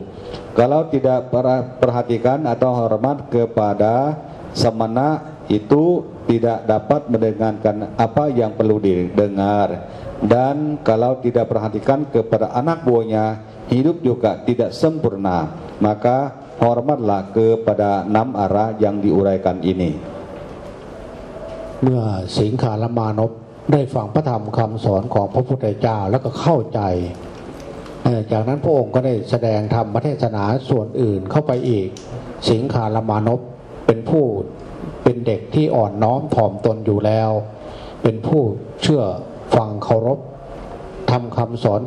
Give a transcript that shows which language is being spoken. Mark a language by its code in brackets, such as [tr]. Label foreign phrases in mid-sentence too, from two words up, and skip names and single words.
[id] Kalau tidak perhatikan atau hormat kepada samana, itu tidak dapat mendengarkan apa yang perlu didengar. Dan kalau tidak perhatikan kepada anak buahnya, hidup juga tidak sempurna. Maka hormatlah kepada 6 arah yang diuraikan ini. [th] เมื่อสิงคารมานพได้ฟังพระธรรมคำสอนของพระพุทธเจ้าแล้วก็เข้าใจจากนั้นพระองค์ก็ได้แสดงธรรมเทศนาส่วนอื่นเข้าไป อีกสิงคารมานพเป็นเด็กที่อ่อนน้อมถ่อมตนอยู่แล้วเป็นผู้เชื่อฟังเคารพทำคำสอน